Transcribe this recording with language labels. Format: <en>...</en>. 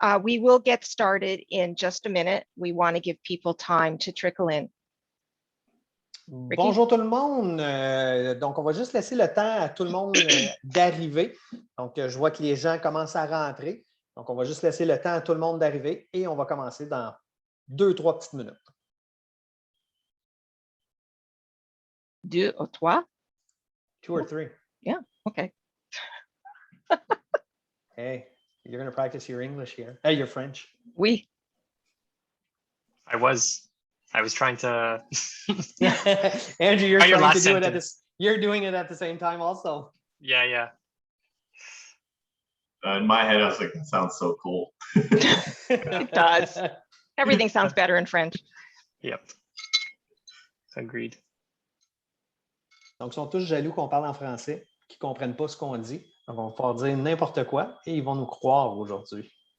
<en>We will get started in just a minute. We want to give people time to trickle in. Ricky?</en> <fr>Bonjour tout le monde. Donc, on va juste laisser le temps à tout le monde d'arriver. Donc, je vois que les gens commencent à rentrer. Donc, on va juste laisser le temps à tout le monde d'arriver et on va commencer dans 2-3 petites minutes. 2 ou 3?</fr> <en>2 or 3. Yeah, okay. Hey, you're going to practice your English here. Hey, your French.</en> <fr>Oui.</fr> <en>I was trying to. Andrew, you're trying to last do it at sentence. you're doing it at the same time also. Yeah. In my head, I was like, that sounds so cool. It does. Everything sounds better in French. Yep. Agreed.</en> <fr>Donc, ils sont tous jaloux qu'on parle en français, qu'ils ne comprennent pas ce qu'on dit. Donc, on va pouvoir dire n'importe quoi et ils vont nous croire aujourd'hui.</fr>